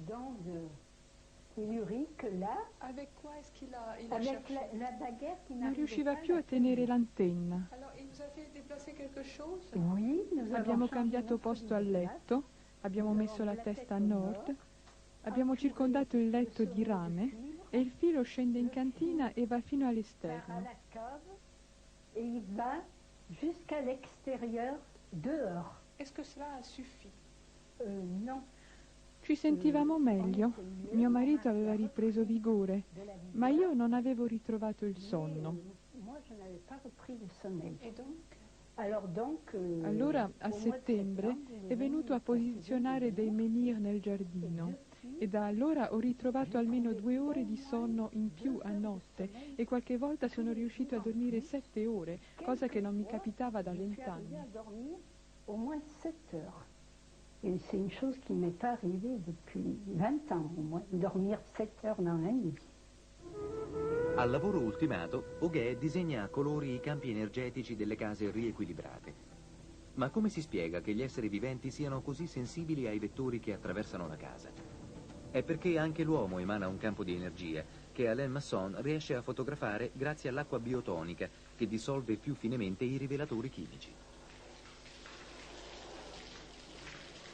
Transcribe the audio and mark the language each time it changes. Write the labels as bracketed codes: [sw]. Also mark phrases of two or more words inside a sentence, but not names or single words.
[it] Non riusciva più a tenere l'antenna. Abbiamo cambiato posto al letto, abbiamo messo la testa a nord, abbiamo circondato il letto di rame e il filo scende in cantina e va fino all'esterno. [fr] Jusqu'à l'extérieur, dehors. Est-ce que cela a suffi? Non. [it] Ci sentivamo meglio. Mio marito aveva ripreso vigore, ma io non avevo ritrovato il sonno. [fr] Moi, je n'avais pas repris le sommeil. Et donc, [it] allora, a settembre, è venuto a posizionare dei menhir nel giardino. E da allora ho ritrovato almeno 2 ore di sonno in più a notte e qualche volta sono riuscito a dormire 7 ore, cosa che non mi capitava da 20 anni. [fr] Au moins 7 heures. Et c'est une chose qui m'est pas arrivée depuis 20 ans au moins, dormir 7 heures dans la nuit. [it] Al lavoro ultimato, Huguet disegna a colori i campi energetici delle case riequilibrate. Ma come si spiega che gli esseri viventi siano così sensibili ai vettori che attraversano la casa? È perché anche l'uomo emana un campo di energia che Alain Masson riesce a fotografare grazie all'acqua biotonica che dissolve più finemente i rivelatori chimici.